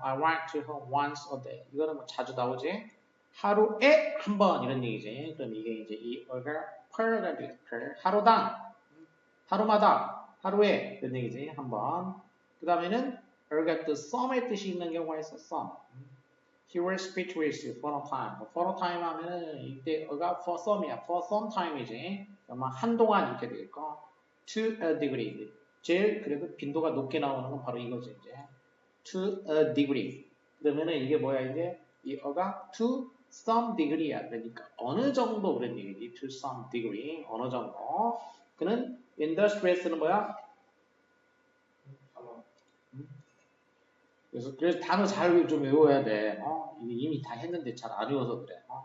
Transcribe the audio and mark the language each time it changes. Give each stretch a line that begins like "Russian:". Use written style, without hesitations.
English: I write to her once a day.
Korean: 이거는 뭐 자주 나오지. 하루에 한 번 이런 얘기지. 그럼 이게 이제 이 er가 per가 되겠지.
English: per.
Korean: 하루당, 하루마다, 하루에 이런 얘기지. 한 번. 그 다음에는 er가 또 some의 뜻이 있는 경우가 있어.
English: some. He will speak with you for a time. for a time 하면은 이때 er가 for some이야. for some time이지.
Korean: 아마 한동안 이렇게 되겠고.
English: to a degree.
Korean: 제일 그래도 빈도가 높게 나오는 건 바로 이거죠.
English: 이제 to a degree.
Korean: 그러면은 이게 뭐야 이제 이 어가 to some degree야. 그러니까 어느 정도 그런 얘기지.
English: to some degree. 어느 정도.
Korean: 그는 industrious는 뭐야? 그래서 단어 잘 좀 외워야 돼. 이게 이미 다 했는데 잘 안 외워서 그래.